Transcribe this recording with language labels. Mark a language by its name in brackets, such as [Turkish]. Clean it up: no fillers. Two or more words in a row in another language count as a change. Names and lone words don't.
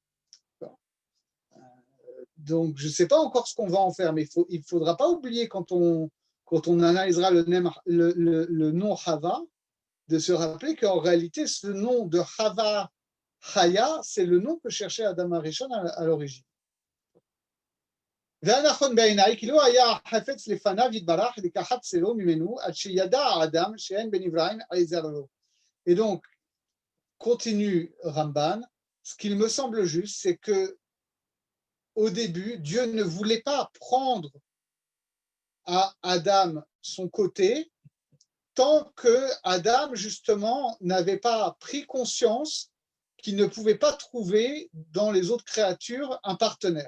[French] Donc, je ne sais pas encore ce qu'on va en faire, mais il ne faudra pas oublier, quand on analysera le nom Hava, de se rappeler qu'en réalité, ce nom de Hava Chaya, c'est le nom que cherchait Adam Arishon à l'origine. [Hebrew] והנכון בעיניי, כי לא היה החפץ לפניו יתברך לקחת צלו ממנו, עד שידע האדם שאין בנבראים עזר לו. [French] Et donc, continue Ramban, ce qu'il me semble juste, c'est que au début, Dieu ne voulait pas prendre à Adam son côté tant que Adam, justement, n'avait pas pris conscience qu'il ne pouvait pas trouver dans les autres créatures un partenaire.